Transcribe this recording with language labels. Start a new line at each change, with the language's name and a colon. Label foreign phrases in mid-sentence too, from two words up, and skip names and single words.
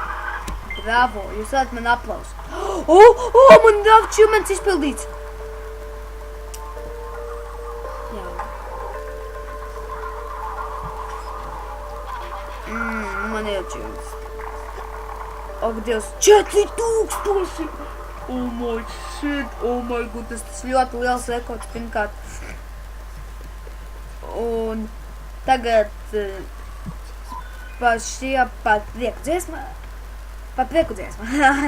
Latvian: Bravo, jūs varat man aplausu. Man ir achievements izpildīts. Jā. Man ir achievements. Ak, Dievs, 4000!
English: Oh my shit, oh my goodness,
Latvian: tas ļoti liels rekords pirmkārt. Un tagad par šie prieku dziesmā. Par prieku dziesmā.